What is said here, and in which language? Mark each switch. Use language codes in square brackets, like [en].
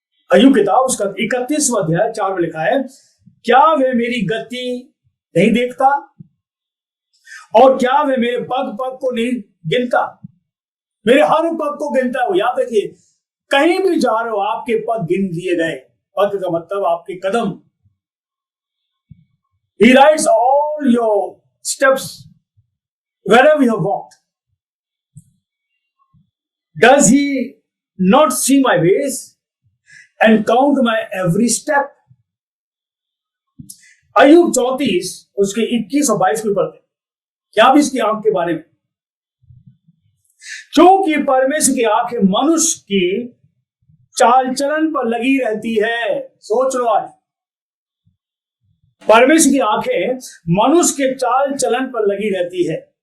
[hi] अय्यूब किताब उसका 31वां अध्याय 4 में लिखा है, क्या वे मेरी गति नहीं देखता? और क्या वे मेरे पग पग को नहीं गिनता? मेरे हर पग को गिनता है वो। याद रखिए, कहीं भी जा रहे हो आपके पग गिन लिए गए। पग का मतलब आपके कदम। [en] He writes all your steps wherever you have walked. Does he not see my ways and count my every step? [hi] अय्यूब 34 उसके 21 और 22 के पढ़ते क्या भी इसकी आंख के बारे में। क्योंकि परमेश्वर की आंखें मनुष्य की चाल चलन पर लगी रहती है। सोच लो, आज परमेश्वर की आंखें मनुष्य के चाल चलन पर लगी रहती है।